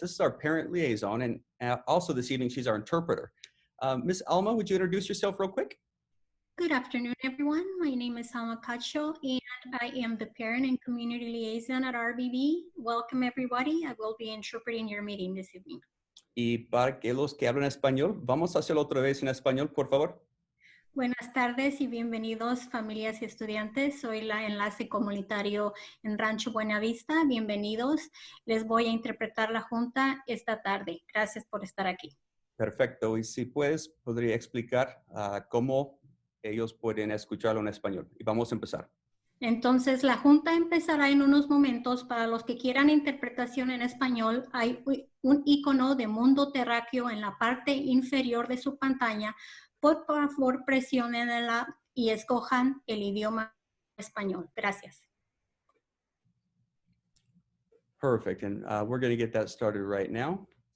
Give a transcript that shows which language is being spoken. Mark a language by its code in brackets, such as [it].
[en] This is our parent liaison, and also this evening, she's our interpreter. Miss Alma, would you introduce yourself real quick? Good afternoon, everyone. My name is Alma Cacho, and I am the parent and community liaison at RBV. Welcome, everybody. I will be interpreting your meeting this evening. [es] Y para que los que hablan español, vamos a hacerlo otra vez en español, por favor. Buenas tardes y bienvenidos, familias y estudiantes. Soy la enlace comunitario en Rancho Buena Vista. Bienvenidos. Les voy a interpretar la junta esta tarde. Gracias por estar aquí. Perfecto. Y si puedes, podría explicar cómo ellos pueden escucharlo en español. Y vamos a empezar. Entonces, la junta empezará en unos momentos. Para los que quieran interpretación en español, hay un icono de mundo terráqueo en la parte inferior de su pantalla. Por favor, presionenla y escojan el idioma español. Gracias. [en] Perfect. And we're going to get that started right now.